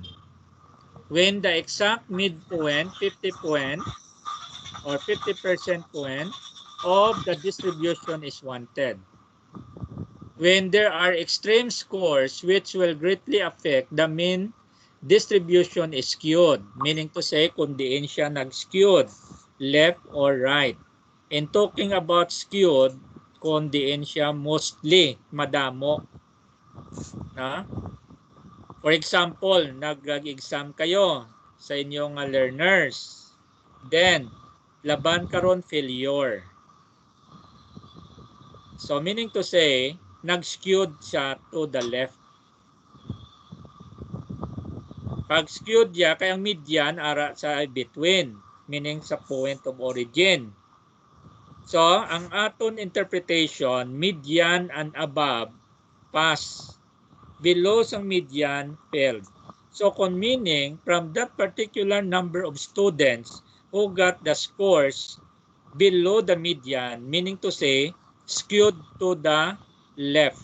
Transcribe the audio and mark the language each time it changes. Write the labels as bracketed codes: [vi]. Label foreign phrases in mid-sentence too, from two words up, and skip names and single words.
[en] When the exact midpoint, 50 point or 50% point of the distribution is wanted. When there are extreme scores which will greatly affect the mean distribution is skewed, meaning to say [hil] kung diin siya nag-skewed, [en] left or right. In talking about skewed, [hil] kung diin siya mostly madamo. Na? [en] For example, [hil] nag-exam kayo sa inyong learners. Then, laban karon failure. [en] So, meaning to say, [hil] nag-skewed siya [en] to the left. [hil] Pag skewed niya, kaya ang median ara sa between, meaning sa [en] point of origin. [hil] So, ang aton interpretation, [en] median and above, pass. Below sang median, failed. So, kung meaning, from that particular number of students who got the scores below the median, meaning to say, skewed to the left.